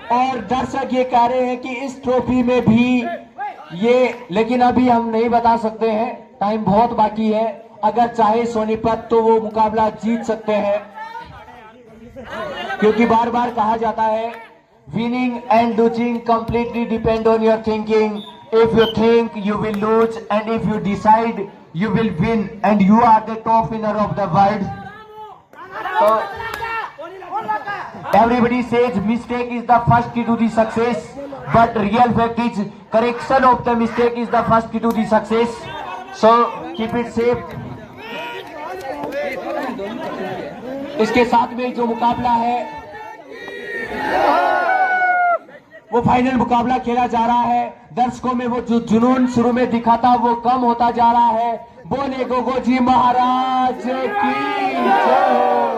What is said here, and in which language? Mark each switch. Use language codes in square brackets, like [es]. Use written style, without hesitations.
[hi] और दर्शक ये कह रहे हैं कि इस ट्रॉफी में भी ये, लेकिन अभी हम नहीं बता सकते हैं, टाइम बहुत बाकी है। अगर चाहे सोनीपत तो वो मुकाबला जीत सकते हैं, क्योंकि बार बार कहा जाता है [en] Winning and losing completely depend on your thinking. If you think you will lose and if you decide you will win and you are the top winner of the world. So, everybody says mistake is the first key to the success, but real fact is correction of the mistake is the first key to the success. So keep it safe. [hi] इसके साथ में जो मुकाबला है वो final मुकाबला खेला जा रहा है। दर्शकों में वो जो जुनून शुरू में दिखा था वो कम होता जा रहा है। बोले गोगो जी महाराज की जय।